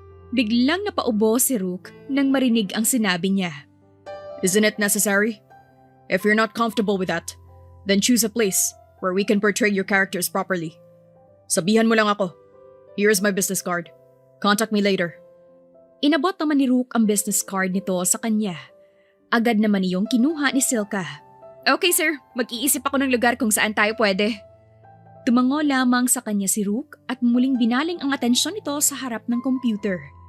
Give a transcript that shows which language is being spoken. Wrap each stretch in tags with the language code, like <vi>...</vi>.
<tl>Biglang napaubo si Rook nang marinig ang sinabi niya.</tl> <en>Isn't it necessary? If you're not comfortable with that, then choose a place where we can portray your characters properly.</en> <tl>Sabihan mo lang ako.</tl> <en>Here's my business card. Contact me later.</en> <tl>Inabot naman ni Rook ang business card nito sa kanya. Agad naman iyong kinuha ni Silka. Okay sir, mag-iisip ako ng lugar kung saan tayo pwede. Tumango lamang sa kanya si Rook at muling binaling ang atensyon nito sa harap ng computer.</tl>